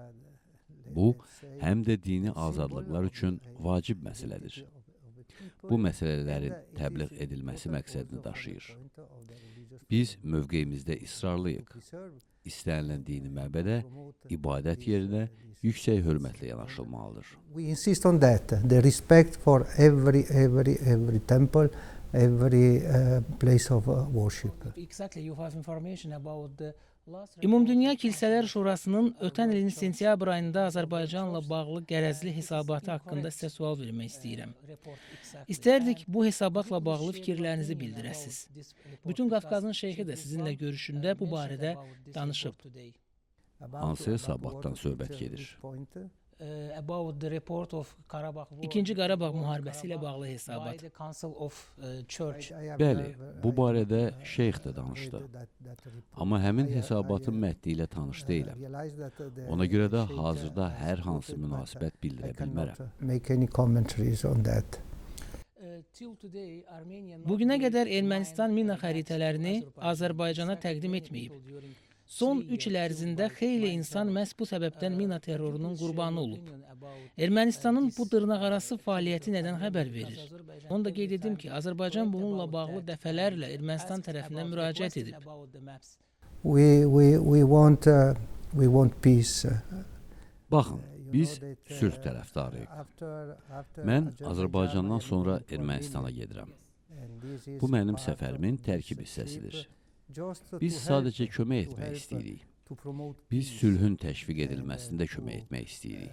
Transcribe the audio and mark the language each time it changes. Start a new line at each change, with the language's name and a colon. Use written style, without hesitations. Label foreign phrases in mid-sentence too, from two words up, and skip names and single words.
Azerbaijani: Bu, həm də dini azadlıqlar üçün vacib məsələdir. Bu məsələlərin təbliğ edilməsi məqsədini daşıyır. Biz mövqeyimizdə israrlıyıq. İstənilən dini məbədə, ibadət yerinə yüksək hörmətlə yanaşılmalıdır.
English: We insist on that, the respect for every temple, every place of worship. Exactly, you have information about the last
Azerbaijani: Ümumdünya Kilsələr Şurasının ötən ilin sentyabr ayında Azərbaycanla bağlı qərəzli hesabatı haqqında sizə sual vermək istəyirəm. İstərdik bu hesabatla bağlı fikirlərinizi bildirəsiniz. Bütün Qafqazın şeyxi də sizinlə görüşündə bu barədə danışıb. Hansı hesabatdan söhbət gedir?
English: About the report of Karabakh War.
Azerbaijani: İkinci Qarabağ müharibəsi ilə bağlı By hesabat.
English: the Council of Church.
Azerbaijani: Bəli, bu barədə şeyx də danışdı. Amma həmin hesabatın mətni ilə tanış deyiləm. Ona görə də hazırda hər hansı münasibət bildirə bilmərəm.
English: Make any commentaries on that. Till today, Armenia
Azerbaijani: Bugünə qədər Ermənistan mina xəritələrini Azərbaycana təqdim etməyib. Son 3 il ərzində xeyli insan məhz bu səbəbdən mina terrorunun qurbanı olub. Ermənistanın bu dırnaqarası fəaliyyəti nədən xəbər verir? Onu da qeyd edim ki, Azərbaycan bununla bağlı dəfələrlə Ermənistan tərəfindən müraciət edib.
English: We want peace.
Azerbaijani: Baxın, biz sülh tərəfdarıyıq. Mən Azərbaycandan sonra Ermənistana gedirəm. Bu mənim səfərimin tərkib hissəsidir. Biz sadəcə kömək etmək istəyirik. Biz sülhün təşviq edilməsində kömək etmək istəyirik.